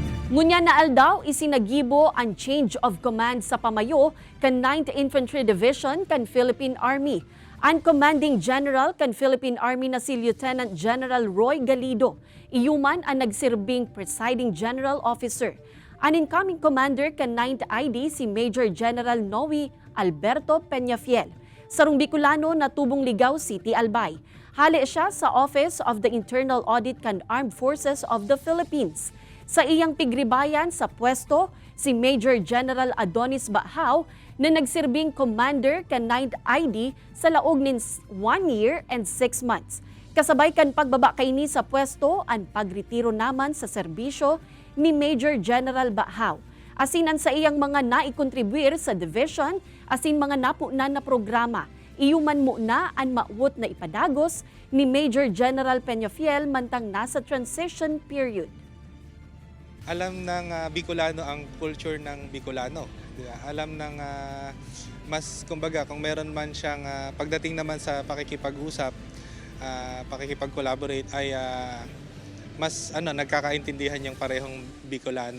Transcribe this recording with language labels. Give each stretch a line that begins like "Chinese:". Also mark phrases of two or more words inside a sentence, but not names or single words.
Bikol: Ngunya na aldaw isinagibo ang
English: change of command
Bikol: sa pamayo kan 9th Infantry Division kan Philippine Army. Ang commanding general kan Philippine Army na si Lieutenant General Roy Galido, iyuman ang nagsirbing presiding general officer. Ang incoming commander kan 9th ID si Major General Noe Alberto Peñafiel. Sarong Bicolano na tubong Ligaw City, Albay. Hali siya sa Office of the Internal Audit kan Armed Forces of the Philippines. Sa iyang pigribayan sa pwesto, si Major General Adonis Bahaw na nagsirbing commander kan 9th ID sa laog nin
English: 1 year and 6 months.
Bikol: Kasabay kan pagbaba kaini sa pwesto ang pagretiro naman sa serbisyo ni Major General Bahaw. Asinan sa iyang mga naikontribuir sa division, asin mga napunan na programa. Iyuman mo na ang mauwot na ipadagos ni Major General Peñafiel mantang nasa transition period.
Filipino: Alam ng Bicolano ang culture ng Bicolano. Diba? Alam ng mas, kumbaga, kung meron man siyang pagdating naman sa pakikipag-usap, pakikipag-collaborate ay mas nagkakaintindihan yung parehong Bicolano.